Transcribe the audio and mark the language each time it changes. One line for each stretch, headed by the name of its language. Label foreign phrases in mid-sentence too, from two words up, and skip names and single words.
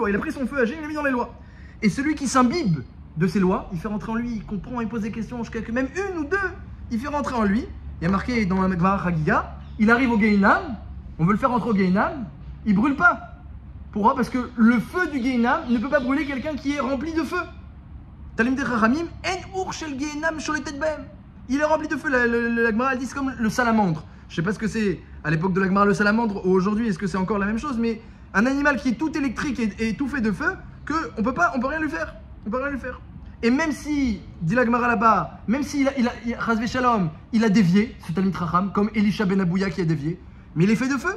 French: Il a pris son feu Hachem, il l'a mis dans les lois. Et celui qui s'imbibe de ces lois, il fait rentrer en lui, il comprend, il pose des questions, même une ou deux, il fait rentrer en lui. Il y a marqué dans la Gemara Chagiga, il arrive au Gehinam, on veut le faire rentrer au Gehinam, il brûle pas. Pourquoi? Parce que le feu du Gehinam ne peut pas brûler quelqu'un qui est rempli de feu.
Hebrew: תלמידי חכמים, אין אור של גיהנום שולטת בהם.
French: Il est rempli de feu. La Gemara elle dit c'est comme le salamandre. Je sais pas ce que c'est à l'époque de la Gemara le salamandre ou aujourd'hui, est-ce que c'est encore la même chose, mais un animal qui est tout électrique et tout fait de feu, on peut rien lui faire. On peut rien lui faire. Et même si, dit la Gemara là-bas, même s'il
Hebrew: חס ושלום,
French: il a dévié, ce
Hebrew: תלמיד חכם,
French: comme Elisha ben Abouya qui a dévié, mais il est fait de feu.